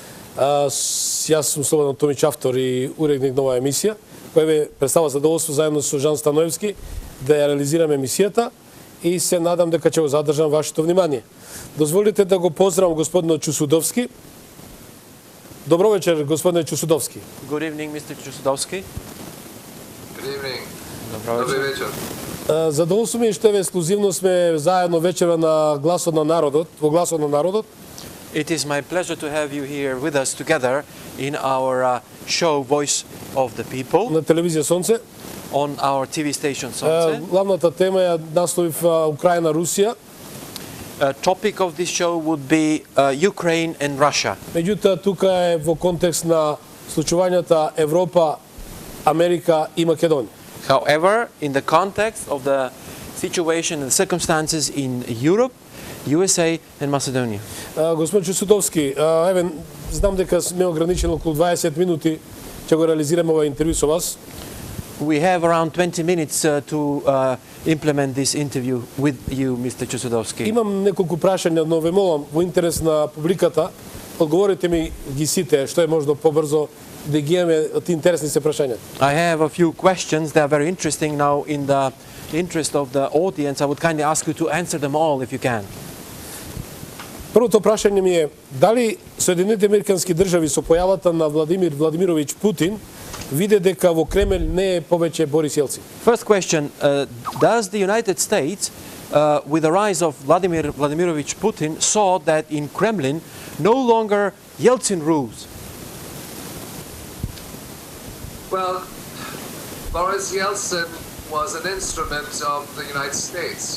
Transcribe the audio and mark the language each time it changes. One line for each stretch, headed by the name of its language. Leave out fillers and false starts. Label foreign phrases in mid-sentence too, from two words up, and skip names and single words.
Macedonian: Јас сум Слободан Томич, автор и уредник на оваа емисија, која ве представува задоволство заедно со Жан Становски да ја реализираме емисијата и се надам дека ќе го задржам вашето внимание. Дозволите да го поздравам господинот Чусудовски. Добро вечер, господине Чусудовски.
English: Good evening, Mr. Чусудовски. Good evening.
Macedonian: Добро вечер. Задоволство ми е што ексклузивно сме заедно вечера на Гласот на Народот, во Гласот на Народот.
English: It is my pleasure to have you here with us together in our show Voice of the People.
Macedonian: На телевизија Сонце.
English: On our TV station Сонце.
Macedonian: Главната тема ја насловив Украина, Русија.
English: Topic of this show would be Ukraine and Russia.
Macedonian: Меѓутоа тука е во контекст на случувањата Европа, Америка и Македонија.
English: However, in the context of the situation and the circumstances in Europe, USA and Macedonia.
Macedonian: Господин Чусудовски, еве знам дека сме ограничени околу 20 минути ќе го реализираме ова интервју со вас.
English: We have around 20 minutes to implement this interview with you, Mr. Чусудовски.
Macedonian: Имам неколку прашања, но ве молам во интерес на публиката, одговорите ми ги сите што е можно побрзо да ги имаме од интересни се прашања.
English: I have a few questions that are very interesting now in the interest of the audience. I would kindly ask you to answer them all if you can.
Macedonian: Првото прашање ми е дали Соединените американски држави со појавата на Владимир Владимирович Путин виде дека во Кремљ не е повеќе Борис Јелцин?
English: First question, does the United States, with the rise of Vladimir Vladimirovich Putin, saw that in Kremlin no longer Yeltsin rules? Well, Boris Yeltsin was an instrument of the United States.